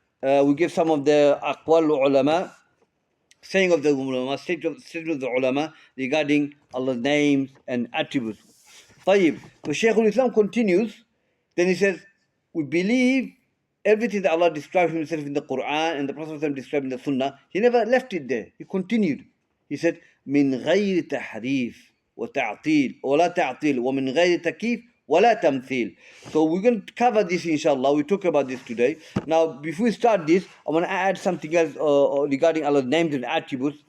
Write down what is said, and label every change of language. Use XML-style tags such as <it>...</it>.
<en>We gave some of the aqwal ulama, saying of the ulama, statement of the ulama regarding Allah's names and attributes.</en> <ar>طيب.</ar> <en>So Shaykhul Islam continues. Then he says, we believe everything that Allah described Himself in the Quran and the Prophet described in the Sunnah. He never left it there. He continued. He said,</en> <ar>من غير تحريف وتعطيل ولا تعطيل ومن غير تكييف ولا تمثيل.</ar> <en>So we're going to cover this inshallah. We talk about this today. Now, before we start this, I want to add something else regarding Allah's names and attributes.</en>